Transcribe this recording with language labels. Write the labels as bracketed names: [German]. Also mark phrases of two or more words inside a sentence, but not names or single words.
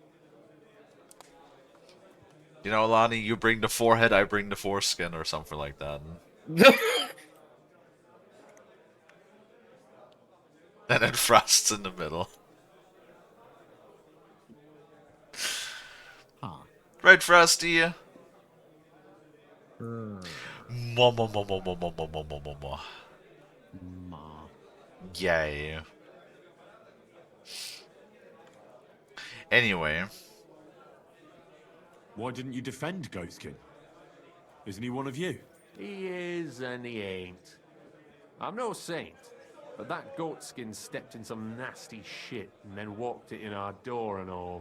[English] You know, Lonnie, you bring the forehead, I bring the foreskin, or something like that. And then Frost's in the middle. Huh. Right, Frosty? Grr. Mo mo mo mo mo mo mo mo mo mo mo. Ma. Yay. Anyway. Why didn't you defend Goatskin? Isn't he one of you? He is and he ain't. I'm no saint, but that Goatskin stepped in some nasty shit and then walked it in our door and all.